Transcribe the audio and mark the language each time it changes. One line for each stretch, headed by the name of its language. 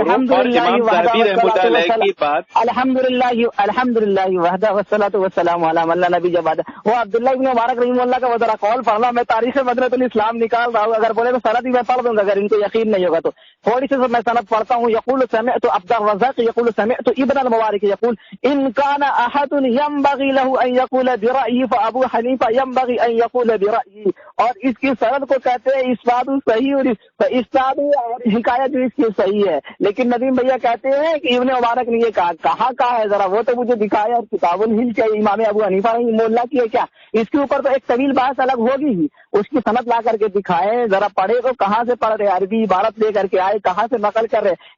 Urdu: اور امام ذہبی رحمۃ اللہ علیہ کی بات
Arabic: الحمدللہ وحدہ والصلاۃ والسلام علی من لا نبی بعدہ.
Urdu: وہ عبداللہ ابن مبارک رحمہ اللہ کا وہ ذرا قول پڑھنا. میں تاریخ مدینۃ الاسلام نکال رہا ہوں، اگر بولے تو سند بھی میں پڑھ دوں گا اگر ان کو یقین نہیں ہوگا تو. تھوڑی سی میں سند پڑھتا ہوں.
Arabic: یقول سمعت عبد الرزاق یقول سمعت ابن المبارک یقول ان كان احد ينبغي له ان يقول برأيه فابو حنیفہ ينبغي ان يقول برأيه.
Urdu: اور اس کی سند کو کہتے ہیں اسناد صحیح اور اسناد اور حکایت بھی اس کی صحیح ہے. لیکن ندیم بھیا کہتے ہیں کہ ابن مبارک نے یہ کہا ہے، ذرا وہ تو مجھے دکھایا. اور کتاب الحیل کیا امام ابو حنیفہ رحمہ اللہ کی ہے کیا؟ اس کے اوپر تو ایک طویل بحث الگ ہوگی ہی. اس کی سند لا کر کے دکھائے، ذرا پڑھے تو کہاں سے پڑھ رہے، عربی عبارت لے کر کے آئے کہاں سے نقل کر رہے.